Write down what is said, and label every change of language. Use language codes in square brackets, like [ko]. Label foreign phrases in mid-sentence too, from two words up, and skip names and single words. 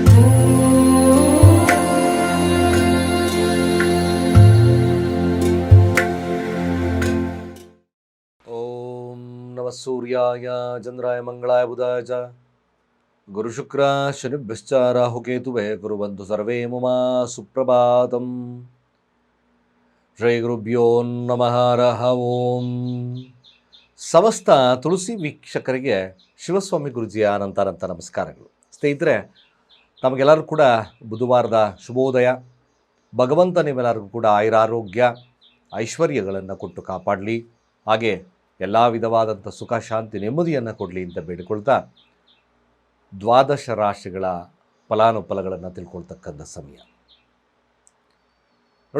[sa] ಓಂ ನಮಃ ಸೂರ್ಯಾಯ ಚಂದ್ರಾಯ ಮಂಗಳಾಯ ಬುಧಾಯ ಚ ಗುರುಶುಕ್ರ ಶನಿಭ್ಯಶ್ಚ ರಾಹುಕೇತುವೇ ಕುರುವಂತು ಸರ್ವೇ ಮಮ ಸುಪ್ರಭಾತಂ. ಶ್ರೀ ಗುರುಭ್ಯೋ ನಮಃ ಹರಃ ಓಂ. [kn] ಸಮಸ್ತ ತುಳಸಿ ವೀಕ್ಷಕರಿಗೆ ಶಿವಸ್ವಾಮಿ ಗುರುಜಿಯ ಅನಂತ ನಮಸ್ಕಾರಗಳು. ಸ್ನೇಹಿತರೆ, ತಮಗೆಲ್ಲರೂ ಕೂಡ ಬುಧವಾರದ ಶುಭೋದಯ. ಭಗವಂತ ನಿಮ್ಮೆಲ್ಲರಿಗೂ ಕೂಡ ಆಯುರಾರೋಗ್ಯ ಐಶ್ವರ್ಯಗಳನ್ನು ಕೊಟ್ಟು ಕಾಪಾಡಲಿ, ಹಾಗೆ ಎಲ್ಲ ವಿಧವಾದಂಥ ಸುಖ ಶಾಂತಿ ನೆಮ್ಮದಿಯನ್ನು ಕೊಡಲಿ ಅಂತ ಬೇಡಿಕೊಳ್ತಾ ದ್ವಾದಶ ರಾಶಿಗಳ ಫಲಾನುಫಲಗಳನ್ನು ತಿಳ್ಕೊಳ್ತಕ್ಕಂಥ ಸಮಯ ನೋಡಿ.